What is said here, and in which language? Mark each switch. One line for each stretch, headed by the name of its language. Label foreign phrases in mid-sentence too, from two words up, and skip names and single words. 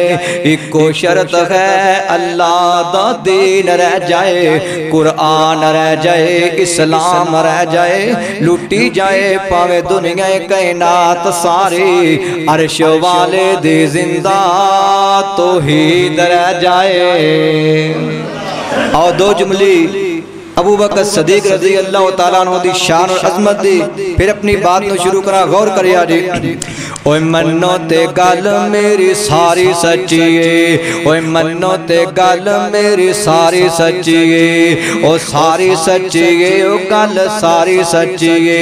Punjabi: ਇੱਕੋ ਸ਼ਰਤ ਹੈ ਅੱਲਾਹ ਦਾ ਦੀਨ ਰਹਿ ਜਾਏ, ਕੁਰਾਨ ਰਹਿ ਜਾਏ, ਇਸਲਾਮ ਰਹਿ ਜਾਏ। ਲੁੱਟੀ ਜਾਏ ਪਾਵੇਂ ਦੁਨੀਆ ਕਾਇਨਾਤ ਸਾਰੀ, ਅਰਸ਼ ਵਾਲੇ ਦੀ ਜ਼ਿੰਦਾ ਤੌਹੀਦ ਰਹਿ ਜਾਏ। ਔਰ ਦੋ ਜੁਮਲੀ ਅਬੂ ਬਕਰ ਸਦੀਕ
Arabic: رضي الله تعالى عنه
Punjabi: ਦੀ ਸ਼ਾਨ ਔਰ ਅਜ਼ਮਤ ਦੀ, ਫਿਰ ਅਪਨੀ ਬਾਤ ਤੋ ਸ਼ੁਰੂ ਕਰਾਂ, ਗੌਰ ਕਰਿਓ ਜੀ। ਓਏ ਮੰਨੋ ਤੇ ਗੱਲ ਮੇਰੀ ਸਾਰੀ ਸੱਚੀ ਹੈ, ਓਏ ਮੰਨੋ ਤੇ ਗੱਲ ਮੇਰੀ ਸਾਰੀ ਸੱਚੀ ਹੈ, ਓ ਸਾਰੀ ਸੱਚੀ ਹੈ, ਓ ਗੱਲ ਸਾਰੀ ਸੱਚੀ ਹੈ।